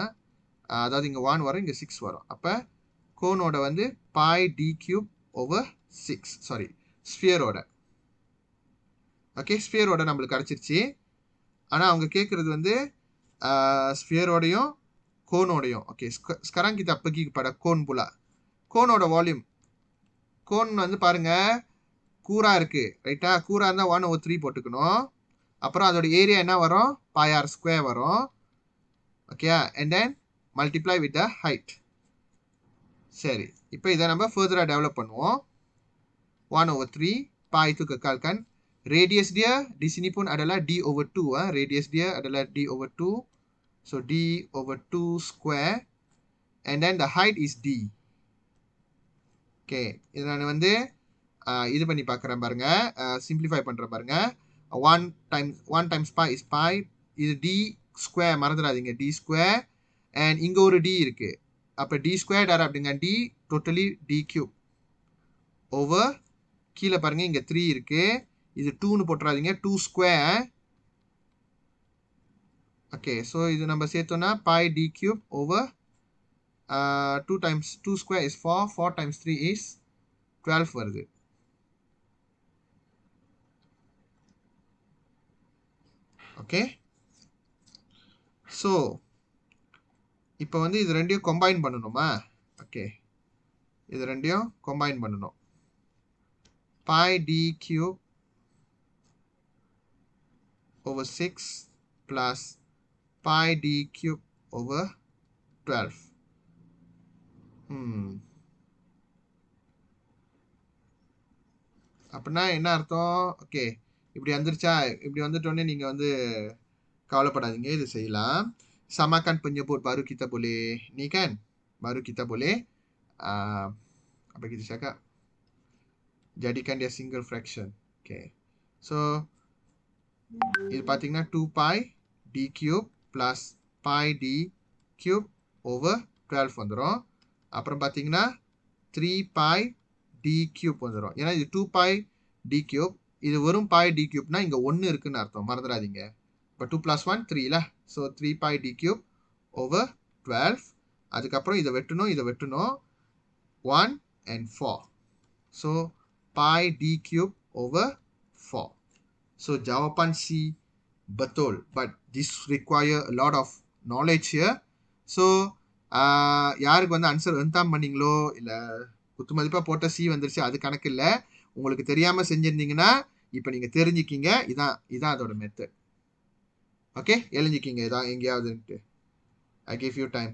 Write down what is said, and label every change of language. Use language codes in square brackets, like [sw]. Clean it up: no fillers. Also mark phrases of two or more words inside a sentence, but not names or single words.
[ta] அதாவது இங்கே 1 வரும், இங்கே 6 வரும். அப்போ கோனோட வந்து [en] pi d cube over 6. [ta] சாரி, ஸ்பியரோட. ஓகே, ஸ்பியரோட நம்மளுக்கு கிடச்சிருச்சு. ஆனால் அவங்க கேட்குறது வந்து ஸ்பியரோடையும் கோனோடையும். ஓகே, [ms] sekarang kita pergi kepada cone pula. [ta] கோனோட வால்யூம். கோன் வந்து பாருங்க கூரா இருக்கு, ரைட்டா? கூரா இருந்தால் 1/3 போட்டுக்கணும். அப்புறம் அதோட ஏரியா என்ன வரும்? [en] pi r square வரும். okay, and then multiply with the height. [ta] சரி, இப்போ இதை நம்ம ஃபர்தராக டெவலப் பண்ணுவோம். [ms] 1/3 pi itu kekalkan. Radius dia di sini pun adalah d/2. Radius dia adalah d/2. So d/2 square. [en] And then the height is d. [ta] ஓகே, இது நான் வந்து இது பண்ணி பார்க்குறேன் பாருங்க. சிம்பிளிஃபை பண்ணுறேன் பாருங்க. [en] 1 times pi is pi. [ta] இது d ஸ்கொயர், மறந்துடாதீங்க, d ஸ்கொயர். அண்ட் இங்கே ஒரு d இருக்கு. அப்போ d ஸ்கொயர் டார் அப்படிங்க d டோட்டலி [en] d cube over [ta] கீழே பாருங்க இங்கே 3 இருக்கு. இது 2ன்னு போட்டுறாதீங்க, 2 ஸ்கொயர். ஓகே, ஸோ இது நம்ம சேர்த்தோம்னா [en] pi d cube over 2 times 2 square is 4. 4 times 3 is 12 வருது. [ta] ஓகே, ஸோ இப்போ வந்து இது ரெண்டையும் கம்பைன் பண்ணணுமா? ஓகே, இது ரெண்டையும் கம்பைன் பண்ணணும். [en] pi d cube over 6 plus pi d cube over 12. [ta] அப்படின்னா என்ன அர்த்தம்? ஓகே, இப்படி வந்துருச்சா? இப்படி வந்துட்டோடனே நீங்கள் வந்து kawalapadaadinga, இது செய்யலாம். [ms] Samakan penyebut baru kita boleh ni kan, baru kita boleh apa kita cakap, jadikan dia single fraction. [en] Okay, so [ta] இது பார்த்தீங்கன்னா [en] 2 pi d cube plus pi d cube over 12 [ta] வந்துடும். அப்புறம் பார்த்தீங்கன்னா [en] 3 pi d cube [ta] வந்துடும். ஏன்னா இது [en] 2 pi d cube, [ta] இது வெறும் [en] pi d cube [ta] னா இங்கே 1 இருக்குன்னு அர்த்தம், மறந்துடாதீங்க. இப்போ [en] 2 plus 1 [ta] 3ல, ஸோ [en] 3 pi d cube over 12. [ta] அதுக்கப்புறம் இதை வெட்டணும், இதை வெட்டணும், [en] 1 and 4. ஸோ pi d cube over 4. [ms] So jawapan C betul, [en] but this require a lot of knowledge here. [ta] So யாருக்கு வந்து ஆன்சர் எந்தாம் பண்ணீங்களோ இல்லை குத்து மதிப்பாக போட்ட சி வந்துருச்சு, அது கணக்கு இல்லை. உங்களுக்கு தெரியாமல் செஞ்சுருந்தீங்கன்னா இப்போ நீங்கள் தெரிஞ்சுக்கிங்க. இதான் அதோட மெத்தட். ஓகே, எழுஞ்சிக்கிங்க இதான் எங்கேயாவதுன்ட்டு. [en] I give you time.